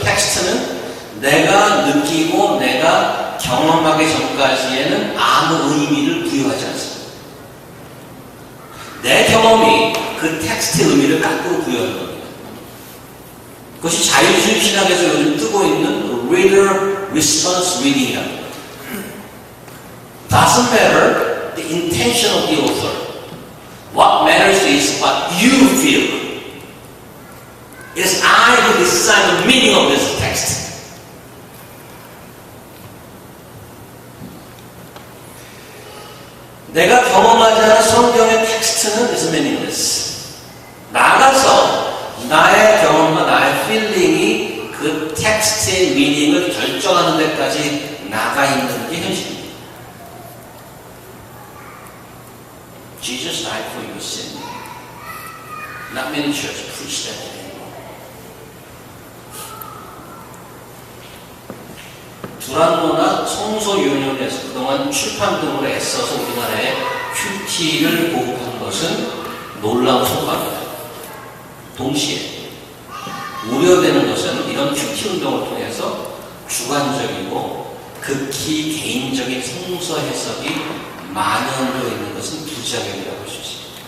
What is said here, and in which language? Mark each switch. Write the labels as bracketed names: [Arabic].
[Korean] 텍스트는 내가 느끼고 내가 경험하기 전까지에는 아무 의미를 부여하지 않습니다. 내 경험이 그 텍스트의 의미를 거꾸로 부여하는 겁니다. 그것이 자유주의 신학에서 요즘 뜨고 있는 Reader Response Reading이랍니다. [English] Doesn't matter the intention of the author. What matters is what you feel. It is I who decide the meaning of this text. [Korean] 내가 경험하지 않은 성경의 텍스트는 [English] is meaningless. [Korean] 나가서 나의 경험과 나의 필링이 그 텍스트의 미닝을 결정하는 데까지 나가 있는 게 현실입니다. [English] Jesus died for your sin. Not many churches preach that anymore. [Korean] 두란노나 성소유년에서 그동안 출판 등으로 애써서 우리나라에 큐티를 보급한 것은 놀라운 성과입니다. 동시에 우려되는 것은 이런 큐티 운동을 통해서 주관적이고 극히 개인적인 성서 해석이 만연되어 있는 것은 부작용이라고 할 수 있습니다.